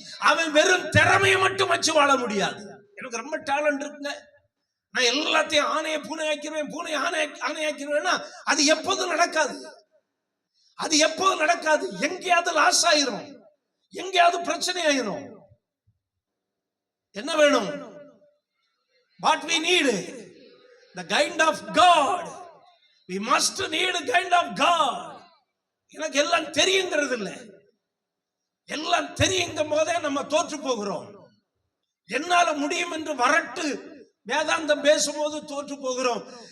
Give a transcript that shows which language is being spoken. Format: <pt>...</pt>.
<ta>அவன் வெறும் திறமையை மட்டும் வச்சு வாழ முடியாது. எனக்கு ரொம்ப டேலண்ட் இருக்குங்க, நான் எல்லாத்தையும் ஆணையை பூனை ஆக்கிடுவேன், பூனை ஆணை ஆக்கிடுவேன்னா அது எப்போதும் நடக்காது. அது எப்போதும் நடக்காது. எங்கேயாவது லாஸ் ஆயிரும், எங்கேயாவது பிரச்சனை ஆயிரும். என்ன வேணும்?</ta> <en>What we need, the kind of God. We must need a kind of God.</en> <ta>எனக்கு எல்லாம் தெரியுங்கிறது இல்லை. எல்லாம் தெரியுங்கும் போதே நம்ம தோற்று போகிறோம். என்னால முடியும் என்று வரட்டு வேதாந்தம் பேசும்போது தோற்று போகிறோம்.</ta>